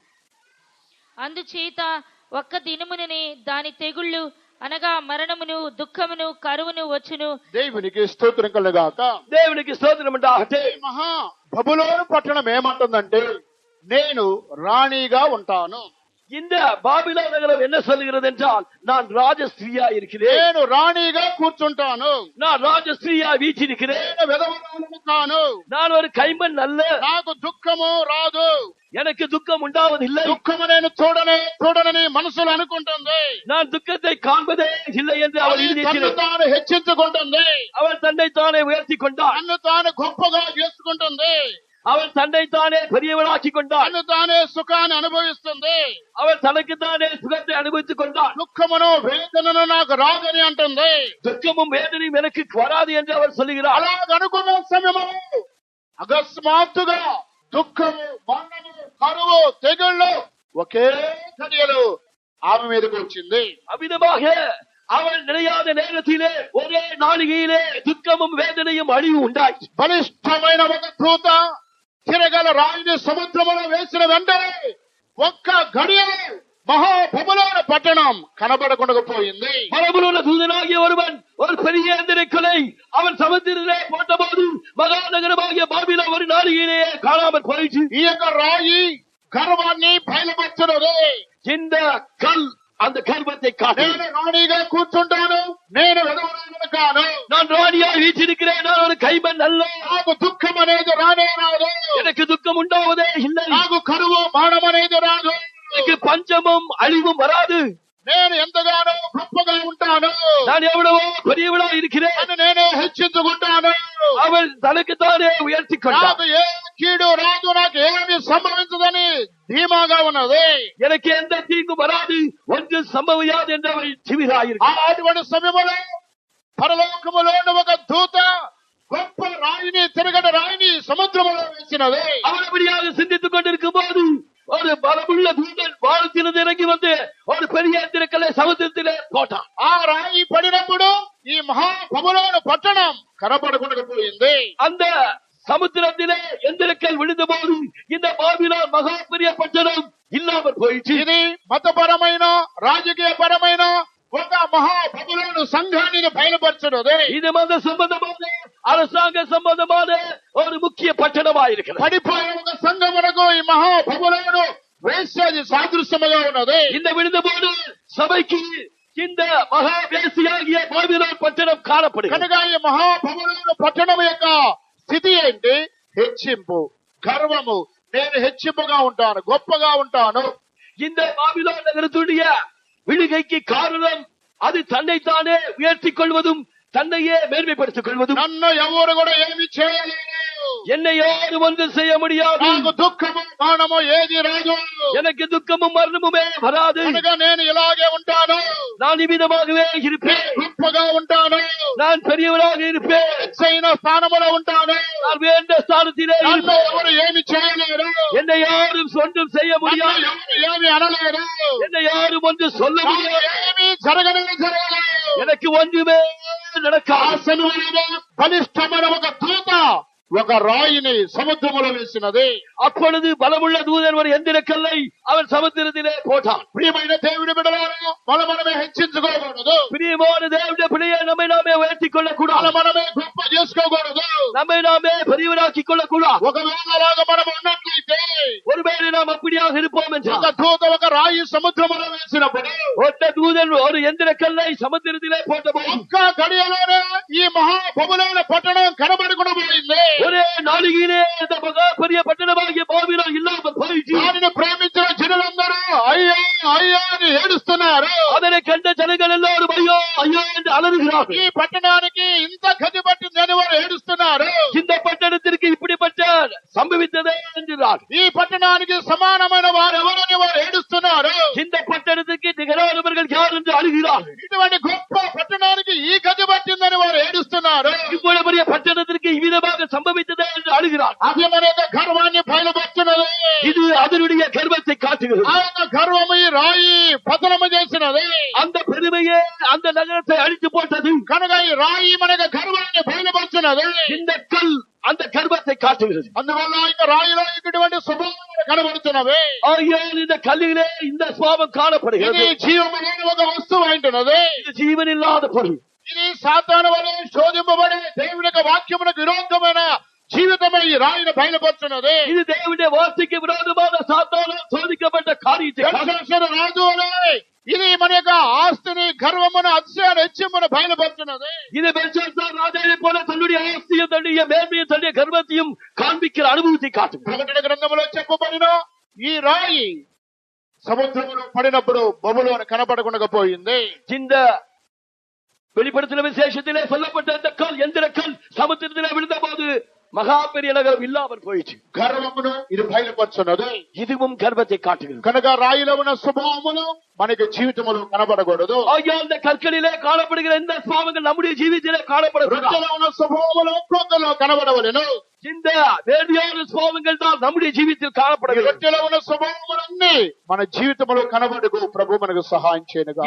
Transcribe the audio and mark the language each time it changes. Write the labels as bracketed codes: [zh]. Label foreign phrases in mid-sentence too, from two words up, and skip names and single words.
[te] అందుచేత ఒక్క దినముననే దాని తెగుళ్ళు అనగా మరణమును దుఃఖమును కరువును వచ్చును. దేవునికి స్తోత్రం కలుగాక. దేవునికి స్తోత్రం ఉండాలి. మహా బబులోను పట్టణం ఏమంటుందంటే, నేను రాణిగా ఉంటాను. [ta] இந்த பாபிலோன் நகரம் என்ன சொல்லுகிறது என்றால், நான் ராஜஸ்திரியா இருக்கிறேன், [te] నేను రాణిగా కూర్చుంటాను, [ta] நான் ராஜஸ்திரியா வீற்றிருக்கிறேன், [te] నేను విధవరాలను కాను, [ta] நான் ஒரு கைமண் அல்ல, [te] నాకు దుఃఖము రాదు, [ta] எனக்கு துக்கம் உண்டாவதில்லை, [te] దుఃఖము నేను చూడనని మనసులో అనుకుంటుంది, [ta] நான் துக்கத்தை காண்பதே இல்லை என்று அவள் [te] తన్ను [ta] எழுதியிருக்கிறார். [te] తాను హెచ్చించుకుంటుంది, [ta] அவள் தன்னை தானே உயர்த்தி கொண்டாள், [te] తన్ను తాను గొప్పగా చేసుకుంటుంది, [ta] அவள் தன்னை தானே பெரியவளாக்கி கொண்டாள், [te] తన్ను తానే సుఖాన్ని అనుభవిస్తుంది, [ta] அவள் தனக்கு தானே சுகத்தை அனுபவித்துக் கொண்டாள். [te] దుఃఖమును వేదనను నాకు రాదని అంటుంది. [ta] துக்கமும் வேதனையும் எனக்கு வராது என்று அவள் சொல்லுகிறாள். [te] అలాగనుకున్న సమయము అకస్మాత్తుగా దుఃఖము, మరణము, కరువు, తెగుళ్ళు ఒకే గడియలో ఆమె మీదకి వచ్చింది. [ta] அவ்விதமாக அவள் நினையாத நேரத்திலே ஒரே நாளிகையிலே துக்கமும் வேதனையும் அழிவு உண்டாயிற்று. [te] బలిష్టమైన ఒక దూత తిరగల రాయిని సముద్రములో వేసిన వెంటనే ఒక్క గడియలో మహాబబులోను పట్టణం కనబడకుండా పోయింది. [ta] பரபுலுள்ள தூதனாகிய ஒருவன் ஒரு பெரிய எந்திரக்கலை அவன் சமுத்திரத்திலே போட்டபோது மகாநகரமாகிய பாபிலோன் ஒரு நாளிகையிலே காணாமல் போயிற்று. [te] ఈ యొక్క రాయి గర్వాన్ని బయలుపరచున్నది. [ta] இந்த கல் அந்த கர்வத்தை காட்டு. [te] నేను రాణిగా కూర్చుంటాను, నేను విధవరాలను కాను, [ta] நான் ராணியாக வீற்றிருக்கிறேன், நான் ஒரு கைமண் அல்ல, [te] నాకు దుఃఖం అనేది రానే రాదు, [ta] எனக்கு துக்கம் உண்டாவதே இல்லை, [te] నాకు కరువు మానం అనేది రాదు, [ta] எனக்கு பஞ்சமும் அழிவும் வராது, [te] నేను ఎంతగానో గొప్పగా ఉంటాను, [ta] நான் எவ்வளவோ பெரியவளா இருக்கிறேன், [te] అని నేనే హెచ్చించుకుంటాను, [ta] அவள் தனக்கு தானே உயர்த்தி கொண்டாள். [te] నాకు ఏ కీడు రాదు, నాకు ఏమి సంభవించదని ధీమాగా ఉన్నది. [ta] எனக்கு எந்த தீங்கும் வராது, ஒன்று சம்பவியாது என்று அவள் திமிராயிருக்கிறாள். [te] అటువంటి సమయంలో పరలోకములోని ఒక దూత గొప్ప రాయిని, తిరగడ రాయిని సముద్రములో వేసినది. [ta] அவள் அப்படியாக சிந்தித்துக் கொண்டிருக்கும் போது ஒரு பலமுள்ள தூதன் வானத்திலிருந்து இறங்கி வந்து ஒரு பெரிய எந்திரக்கல்லை சமுத்திரத்திலே போட்டான். [te] ఆ రాయి పడినప్పుడు ఈ మహాబబులోను పట్టణం కనపడకుండా పోయింది. [ta] அந்த சமுத்திரத்திலே எந்திரக்கல் விழுந்த போது இந்த பாபிலோன் மகா பெரிய பட்டணம் இல்லாமல் போயிற்று. [te] ఇది మతపరమైన, రాజకీయపరమైన ఒక మహాబబులోను సంఘాన్ని బయలుపరచున్నది. [ta] இது மத சம்பந்தமான, அரசாங்க சம்பந்தமான ஒரு முக்கிய பட்டணமாயிருக்கிறது. [te] పడిపోయిన ఒక సంఘమునకు ఈ మహాబబులోను వేశ్యది సాదృశ్యముగా ఉన్నది. [ta] இந்த விழுந்த போது சபைக்கு இந்த மகா வேசியாகிய பாபிலோன் பட்டணம் காணப்படுகிறது. [te] కనుక ఈ మహాబబులోను పట్టణం యొక్క స్థితి ఏంటి? హెచ్చింపు, గర్వము. నేను హెచ్చింపుగా ఉంటాను, గొప్పగా ఉంటాను. [ta] இந்த பாபிலோன் நகரத்துடைய விழுகைக்கு காரணம் அது தன்னைத்தானே உயர்த்திக் கொள்வதும் தன்னையே மேன்மைப்படுத்திக் கொள்வதும். [te] నన్ను ఎవరు కూడా ఏమి చేయలేరు, [ta] என்னை யாரும் ஒன்று செய்ய முடியாது. [te] నాకు దుఃఖము మరణము ఏది రాదు. [ta] எனக்கு துக்கமும் மரணமுமே வராது. [te] అనగా నేను ఇలాగే ఉంటాను. [ta] நான் இவ்விதமாகவே இருப்பேன். [te] గొప్పగా ఉంటాను. [ta] நான் பெரியவராக இருப்பேன். [te] ఎత్తైన స్థానములో ఉంటాను. [ta] நான் வேண்ட ஸ்தானத்திலே [te] నన్ను [ta] இருப்பேன். [te] ఎవరు ఏమి చేయలేరు. [ta] என்னை யாரும் ஒன்றும் செய்ய [te] నన్ను [ta] முடியாது. [te] ఎవరు ఏమి అనలేరు. [ta] என்னை யாரும் ஒன்று சொல்ல [te] నాకు [ta] முடியாது. [te] ఏమీ జరగలేదు. [ta] எனக்கு ஒன்றுமே நடக்காது. [te] ఆసనములలో బలిష్టమైన ఒక దూత ఒక రాయిని సముద్రములో వేసినది. [ta] அப்பொழுது பலமுள்ள தூதன் ஒரு எந்திர கல்லை அவன் சமுத்திரத்திலே போட்டான். [te] ప్రియమైన దేవుని బిడ్డలారా, మనమే హెచ్చించుకోకూడదు. [ta] பிரியமான தேவனுடைய பிள்ளையை நம்மை நாமே உயர்த்திக் கொள்ளக்கூடாது. [te] మనమే గొప్ప చేసుకోకూడదు. [ta] நம்மை நாமே பெரியவராக்கிக் கொள்ளக்கூடாது. [te] ఒకవేళ అలాగా మనం ఉన్నట్లయితే [ta] ஒருவேளை நாம் அப்படியாக இருப்போம் [te] ఒక [ta] என்றால் [te] దూత ఒక రాయి సముద్రములో వేసినప్పుడు [ta] ஒற்ற தூதன் ஒரு எந்திர கல்லை சமுத்திரத்திலே போட்டபோது [te] ఒక్క గడియలోనే ఈ మహా బబులోను పట్టణం కనబడకుండా పోయింది. [ta] ஒரே நாளிகையிலே இந்த மகா பெரிய பட்டணமாகிய பாபிலோன் இல்லாமல் போயிற்று. [te] దానిని ప్రేమించిన జనులందరూ అయ్యో అయ్యో అని ఏడుస్తున్నారు. [ta] அதனை கண்ட ஜனங்கள் எல்லோரும் ஐயோ ஐயோ என்று அலறுகிறார்கள். [te] ఈ పట్టణానికి ఇంత గతి పట్టిందని వారు ఏడుస్తున్నారు. [ta] இந்த పట్టణத்திற்கு இப்படிப்பட்ட సంభవిத்தదే என்கிறார். [te] ఈ పట్టణానికి సమానమైన వారు ఎవరని వారు ఏడుస్తున్నారు. [ta] இந்த పట్టణத்துக்கு நிகரானவர்கள் யார் என்று அழுகிறார்கள். [te] ఇటువంటి గొప్ప పట్టణానికి ఈ గతి పట్టిందని వారు ఏడుస్తున్నారు. [ta] இவ்வளவு பெரிய பட்டணத்திற்கு இவ்விதமாக சம்பவித்ததே என்று அழுகிறார். [te] అది మన యొక్క గర్వాన్ని బయలుపరుస్తున్నది. [ta] இது அதனுடைய கர்வத்தை காட்டுகிறது. [te] ఆ యొక్క గర్వము ఈ రాయి పతనము చేసినది. [ta] அந்த பெருமையே அந்த நகரத்தை அழித்து போட்டது. [te] కనుక ఈ రాయి మన యొక్క గర్వాన్ని బయలుపరుస్తున్నది. [ta] இந்த கல் அந்த கர்வத்தை காட்டுகிறது. [te] అందువల్ల இந்த రాయిలో ఇటువంటి స్వభావాలు కనబడుతున్నవి. [ta] ஆகையால் இந்த கல்லிலே இந்த சுவாபம் காணப்படுகிறது. [te] ఇది జీవము లేని ఒక వస్తువు అంటున్నది. [ta] இது ஜீவன் இல்லாத பொருள். [te] ఇది సాతాను వలె శోధింపబడే దేవుని యొక్క వాక్యమునకు విరోధమైన జీవితమే ఈ రాయిని బయలుపరుచున్నది. [ta] இது தேவனுடைய வார்த்தைக்கு விரோதமான சாத்தானால் சோதிக்கப்பட்ட காரியத்தை [te] దర్శన రాజు వలె ఇది మన యొక్క ఆస్తిని గర్వమును అతిశయాన్ని హెచ్చింపును బయలుపరుచున్నది. [ta] இது பெல்ஷாத்சார் ராஜாவை போல தன்னுடைய ஆஸ்தியும் தன்னுடைய மேன்மையும் தன்னுடைய கர்வத்தையும் காண்பிக்கிற அனுபவத்தை காட்டும். [te] ప్రకటన గ్రంథములో చెప్పబడిన ఈ రాయి సముద్రములో పడినప్పుడు బబులోను కనపడకుండా పోయింది. [ta] இந்த வெளிப்படுத்தின விசேஷத்திலே சொல்லப்பட்ட அந்த கல் எந்திர கல் சமுத்திரத்திலே விழுந்த போது மகா பெரிய நகரம் இல்லாமல் போயிடுச்சு. [te] గర్వమును ఇది బయలుపరుచున్నది. [ta] இதுவும் கர்வத்தை காட்டுகிறது. [te] కనుక రాయిలో ఉన్న స్వభావములు మనకి జీవితములో కనబడకూడదు. [ta] அந்த கற்களிலே காணப்படுகிற இந்த சுவாபங்கள் நம்முடைய ஜீவித்திலே காணப்படக்கூடாது. [te] రొట్టెలో ఉన్న స్వభావములు క్రొత్తలో కనబడవలెను. [ta] இந்த வேடியான சுவாபங்கள் தான் நம்முடைய ஜீவித்தில் காணப்படுகிறது. [te] రొట్టెలో ఉన్న స్వభావములన్నీ మన జీవితంలో కనబడకు ప్రభు మనకు సహాయం చేయనుగా.